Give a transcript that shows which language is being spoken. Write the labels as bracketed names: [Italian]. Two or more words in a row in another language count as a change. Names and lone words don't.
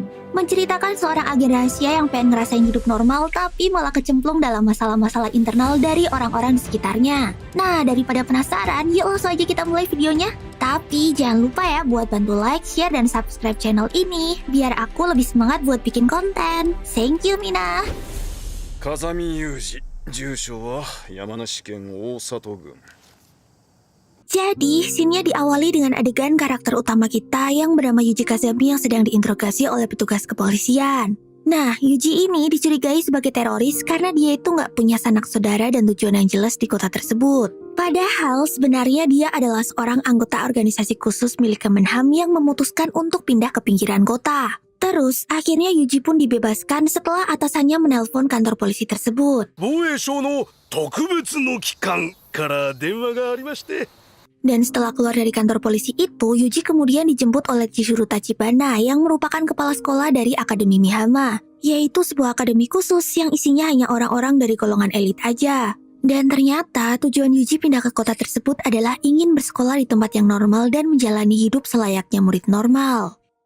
[Indonesian] Menceritakan seorang agen rahasia yang pengen ngerasain hidup normal tapi malah kecemplung dalam masalah-masalah internal dari orang-orang di sekitarnya. Nah, daripada penasaran, yuk langsung aja kita mulai videonya. Tapi jangan lupa ya buat bantu [English] like, share, [Indonesian] dan subscribe channel ini biar aku lebih semangat buat bikin konten. [English] Thank you, Mina. [Japanese] 風見雄二、住所は山梨県大里郡。 [Indonesian] Jadi, scene-nya diawali dengan adegan karakter utama kita yang bernama Yuji Kazami yang sedang diinterogasi oleh petugas kepolisian. Nah, Yuji ini dicurigai sebagai teroris karena dia itu nggak punya sanak saudara dan tujuan yang jelas di kota tersebut. Padahal sebenarnya dia adalah seorang anggota organisasi khusus milik Kemenham yang memutuskan untuk pindah ke pinggiran kota. Terus, akhirnya Yuji pun dibebaskan setelah atasannya menelpon kantor polisi tersebut. [Japanese] 防衛省の特別の機関から電話がありまして。 [Indonesian] Dan setelah keluar dari kantor polisi itu, Yuji kemudian dijemput oleh Chihiro Tachibana yang merupakan kepala sekolah dari Akademi Mihama, yaitu sebuah akademi khusus yang isinya hanya orang-orang dari golongan elit aja. Dan ternyata tujuan Yuji pindah ke kota tersebut adalah ingin bersekolah di tempat yang normal dan menjalani hidup selayaknya murid normal.